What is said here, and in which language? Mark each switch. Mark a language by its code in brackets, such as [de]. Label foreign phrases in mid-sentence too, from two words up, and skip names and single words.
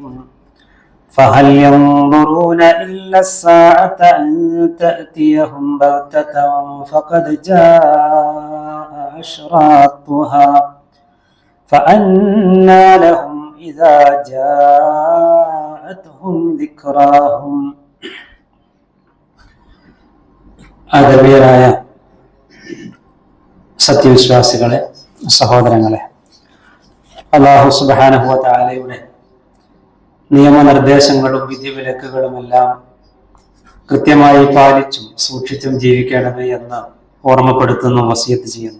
[ar] فهل ينظرون إلا الساعة أن تأتيهم بغتة فقد جاء أشراطها فأنى لهم إذا جاءتهم ذكراهم. [ml] ആദരണീയരായ സത്യവിശ്വാസികളെ, സഹോദരങ്ങളെ, അല്ലാഹു [ar] سبحانه وتعالى [ml] നിയമനിർദ്ദേശങ്ങളും വിധിവിലക്കുകളുമെല്ലാം കൃത്യമായി പാലിച്ചും സൂക്ഷിച്ചും ജീവിക്കണമേ എന്ന് ഓർമ്മപ്പെടുത്തുന്നു, വസിയത്ത് ചെയ്യുന്നു.